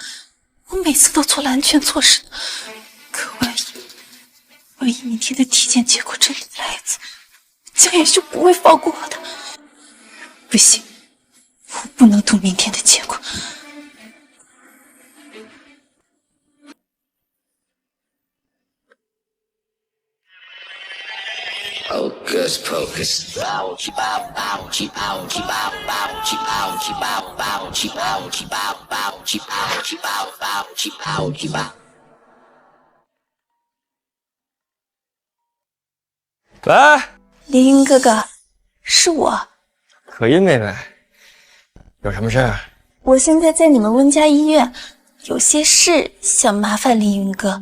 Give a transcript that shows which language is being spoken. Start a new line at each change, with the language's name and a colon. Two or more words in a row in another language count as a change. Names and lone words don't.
Chinese: 我每次都做了安全措施的，可万一明天的体检结果真的来一次，江远就不会放过我的。不行，我不能赌明天的结果。
English: Hocus pocus, bow chi bow bow chi bow chi bow bow chi bow chi bow bow chi bow chi bow bow chi bow chi bow bow chi bow chi bow。
Chinese: 喂，林云哥哥，是我。可音妹妹，有什么事？我现在在你们温家医院，有些事想麻烦凌云哥。